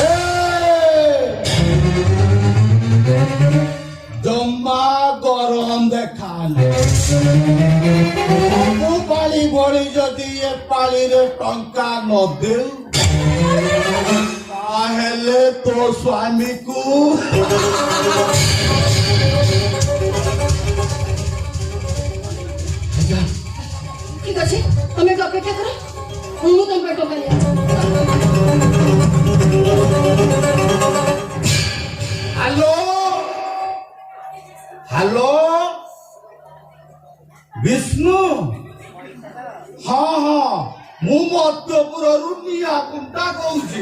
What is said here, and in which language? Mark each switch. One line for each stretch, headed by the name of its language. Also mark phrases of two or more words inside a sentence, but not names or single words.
Odia: ଜମା ଗରମ ଦେଖାଲେ ସବୁ ପାଳି ଭଳି ଯଦି ଏ ପାଳିରେ ଟଙ୍କା ନ ଦେଉ ତାହେଲେ ତୋ ସ୍ୱାମୀକୁ
Bangla: ঠিক আছে তুমি একটু অপেক্ষা করো
Odia: ମୁଁ ତମ ପାଇଁ ଟଙ୍କା ନେଇ
English: hello hello
Odia: ବିଷ୍ଣୁ ହଁ ମୁଁ ମତ୍ତପୁରରୁ ନିଆକୁଣ୍ଟା କହୁଛି।